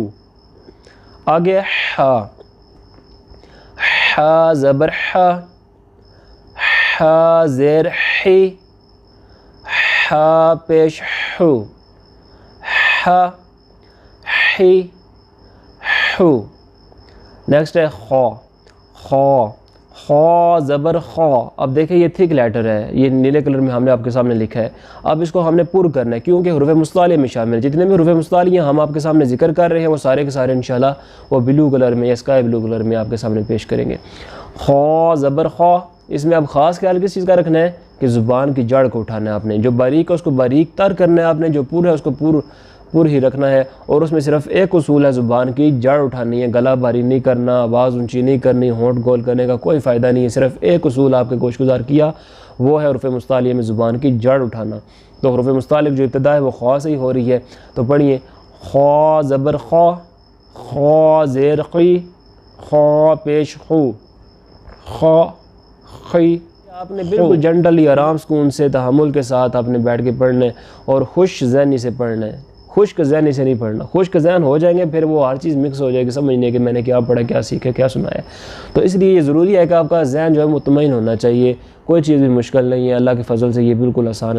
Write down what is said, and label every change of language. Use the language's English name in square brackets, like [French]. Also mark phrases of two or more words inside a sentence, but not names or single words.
[Urdu] آگے ہا، ہا زبر ہا، ہا زیر ہی، ہا پیش ہو، ہا ہی ہو۔ نیکسٹ ہے خو، خو، خو زبر خو۔ اب دیکھیں یہ [English] thick letter [Urdu] ہے، یہ نیلے کلر میں ہم نے آپ کے سامنے لکھا ہے۔ اب اس کو ہم نے پر کرنا ہے کیونکہ حروف مستعلیہ میں شامل ہے۔ جتنے بھی حروف مستعلیہ ہم آپ کے سامنے ذکر کر رہے ہیں وہ سارے کے سارے انشاءاللہ وہ [English] blue colour [Urdu] میں یا [English] sky blue colour [Urdu] میں آپ کے سامنے پیش کریں گے۔ خو زبر خو، اس میں اب خاص خیال کس چیز کا رکھنا ہے کہ زبان کی جڑ کو اٹھانا ہے آپ نے، جو باریک ہے اس کو باریک تر کرنا ہے آپ نے، جو پور ہے اس کو پور ہی رکھنا ہے، اور اس میں صرف ایک اصول ہے، زبان کی جڑ اٹھانی ہے، گلا بھاری نہیں کرنا، آواز اونچی نہیں کرنی، ہونٹ گول کرنے کا کوئی فائدہ نہیں ہے، صرف ایک اصول آپ کے گوش گزار کیا، وہ ہے حروف مستعلیہ میں زبان کی جڑ اٹھانا۔ تو حروف مستعلیہ جو ابتدا ہے وہ خو سے ہی ہو رہی ہے، تو پڑھیے خو زبر خو، خو زیر قی، خو پیش خو، خو خی۔ آپ نے بالکل جنٹلی آرام سکون سے تحمل کے ساتھ آپ نے بیٹھ کے پڑھنا ہے اور خوش ذہنی سے پڑھنا ہے، خشک ذہنی سے نہیں پڑھنا۔ خشک ذہن ہو جائیں گے پھر وہ ہر چیز مکس ہو جائے گی، سمجھنے کہ میں نے کیا پڑھا، کیا سیکھا، کیا سنا ہے۔ تو اس لیے یہ ضروری ہے کہ آپ کا ذہن جو ہے مطمئن ہونا چاہیے، کوئی چیز بھی مشکل نہیں ہے، اللہ کے فضل سے یہ بالکل آسان ہے۔